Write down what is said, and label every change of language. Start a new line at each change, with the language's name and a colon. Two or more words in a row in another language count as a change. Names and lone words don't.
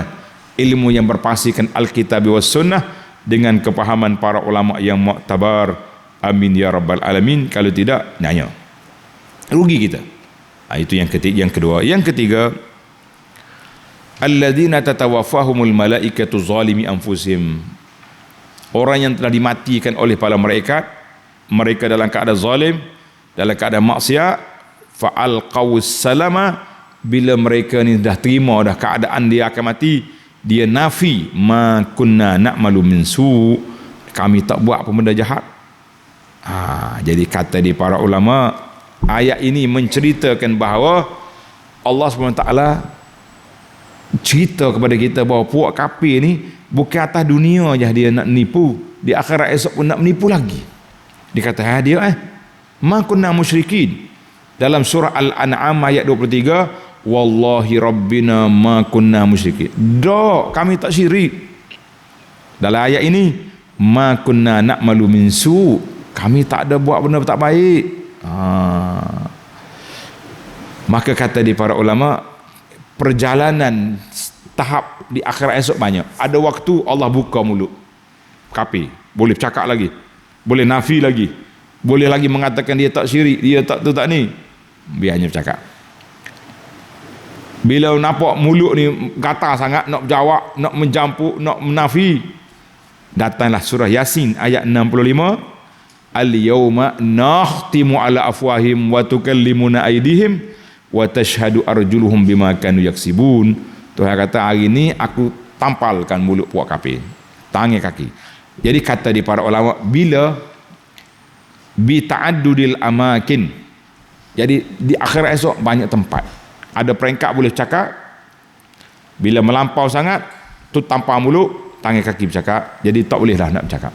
Malay: Ilmu yang berpastikan Alkitab wa Sunnah dengan kepahaman para ulama yang mu'tabar.
Arabic: آمين يا رب العالمين.
Malay: Kalau tidak, nanya, rugi kita. Itu yang kedua. Yang ketiga,
Arabic: الذين تتوفاهم الملائكة ظالمي أنفسهم,
Malay: orang yang telah dimatikan oleh para malaikat, mereka dalam keadaan zalim, dalam keadaan maksiat,
Arabic: فألقوا السلم,
Malay: bila mereka ni dah terima dah keadaan dia akan mati, dia nafi
Arabic: ما كنا نعمل من سوء,
Malay: kami tak buat apa benda jahat. Jadi kata di para ulama, ayat ini menceritakan bahawa Allah SWT cerita kepada kita bahawa puak kafir ni bukan atas dunia je dia nak nipu, di akhirat esok pun nak menipu lagi. Dia kata dia
Arabic: ما كنا مشركين.
Malay: Dalam surah Al-An'am ayat 23,
Arabic: والله ربنا ما كنا مشركين.
Malay: Kami tak syirik. Dalam ayat ini,
Arabic: ما كنا نعمل من سوء,
Malay: kami tak ada buat benda tak baik. Maka kata di para ulama, perjalanan tahap di akhirat esok banyak. Ada waktu Allah buka mulut kafir, boleh bercakap lagi, boleh nafi lagi, boleh lagi mengatakan dia tak syirik, dia tak tu tak ni, biarnya bercakap. Bila nampak mulut ni gatal sangat, nak berjawab, nak mencampur, nak menafi, datanglah surah Yasin ayat 65,
Arabic: اليوم نختم على أفواههم وتكلمنا أيديهم وتشهد أرجلهم بما كانوا يكسبون.
Malay: Tuhan kata hari ni aku tampalkan mulut puak kafir, tangan kaki. Jadi kata di para ulama, bila
Arabic: بتعدد الأماكن,
Malay: jadi di akhirat esok banyak tempat, ada peringkat boleh cakap. Bila melampau sangat tu tampal mulut, tangan kaki bercakap, jadi tak boleh dah nak bercakap.